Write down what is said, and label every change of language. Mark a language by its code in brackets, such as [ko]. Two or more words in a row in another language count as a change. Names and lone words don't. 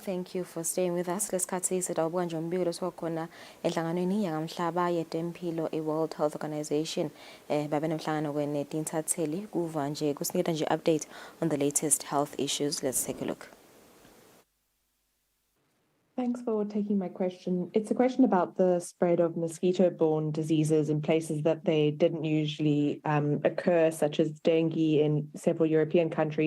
[en] Thank you for staying with us. [ss] Lesikhathi sidawubuka nje umbiko lesikhona enhlanganweni yangamhlaba yetempilo World Health Organization. Babe nemhlangano kwenetinthatheli kuva nje kusiniketa nje [en] update on the latest health issues. Let's take a look. Thanks for taking my question. It's a question about the spread of mosquito-borne diseases in places that they didn't usually occur, such as dengue in several European countries.